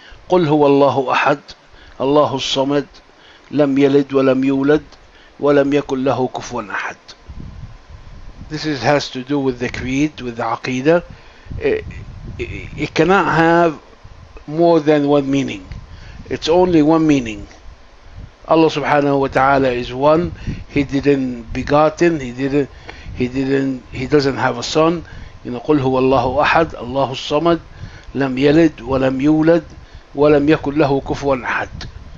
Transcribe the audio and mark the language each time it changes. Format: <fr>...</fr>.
<ar>قل هو الله أحد الله الصمد لم يلد ولم يولد ولم يكن له كفوا أحد.</ar> <en>This has to do with the creed, with the aqidah. It cannot have more than one meaning. It's only one meaning. Allah subhanahu wa ta'ala is one. He didn't begotten. He doesn't have a son.</en> <ar>قل هو الله أحد الله الصمد لم يلد ولم يولد ولم يكن له كفوا أحد.</ar>